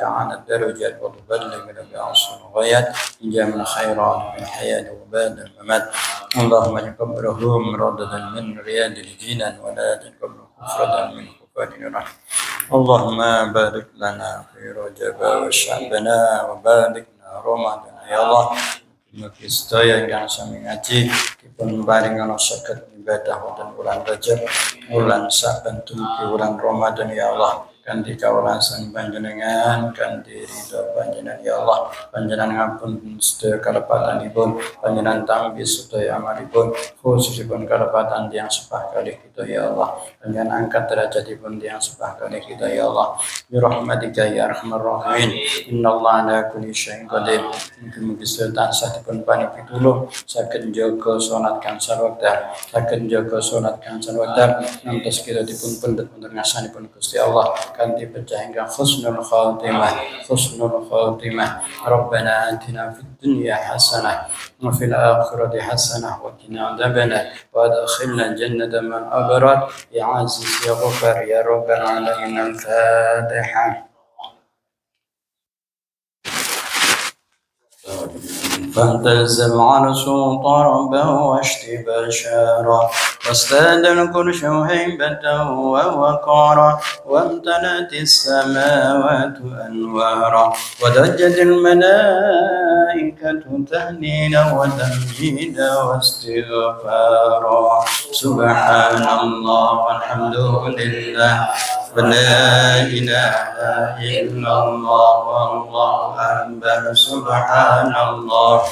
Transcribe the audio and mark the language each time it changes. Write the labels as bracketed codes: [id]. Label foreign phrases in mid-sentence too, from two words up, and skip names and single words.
[ar] على الدرجات وتبلغنا بأقصى الغايات من جميع الخيرات في الحياة وبعد الممات اللهم تقبله مرددا من رياض الجنان ولا تقبله كفرة من كفار النار اللهم بارك لنا في رجب وشعبنا وبارك رمضان يا الله [jv] mugi sedaya ingkang sami ngaji dipun paringono saged ibadah wonten bulan Rajab bulan saben dumugi bulan Ramadan [ar] يا الله [jv] kanthi kawelasan panjenengan kanthi ridho panjenengan [ar] يا الله [jv] panjenengan ngampun sedaya kalepatanipun panjenengan tampi sedaya amalipun khususipun kalepatan tiyang sepah kalih kita [ar] يا الله [jv] panjenengan angkat derajatipun tiyang sepah kalih kita [ar] يا الله برحمتك يا أرحم الراحمين إن الله على كل شيء قدير [jv] mugi sedaya tansah dipun paringi pitulung saged njaga salat kang sarwekdal saged njaga salat kang sarwekdal ngantos kita dipun pendhet wonten ngarsanipun Gusti Allah kanthi pecah ingkang [ar] حسن الخاتمة ربنا آتنا في الدنيا حسنة وفي الآخرة حسنة وقنا عذاب النار وأدخلنا الجنة مع الأبرار يا عزيز يا غفار يا رب العالمين الفاتحة فاهتز العرش طربا واشتبشارا واستاد الكرش هيبة ووقارا وامتلأت السماوات أنوارا وضجت الملائكة تهليلا وتمجيدا واستغفارا سبحان الله والحمد لله ولا إله إلا الله والله أكبر سبحان الله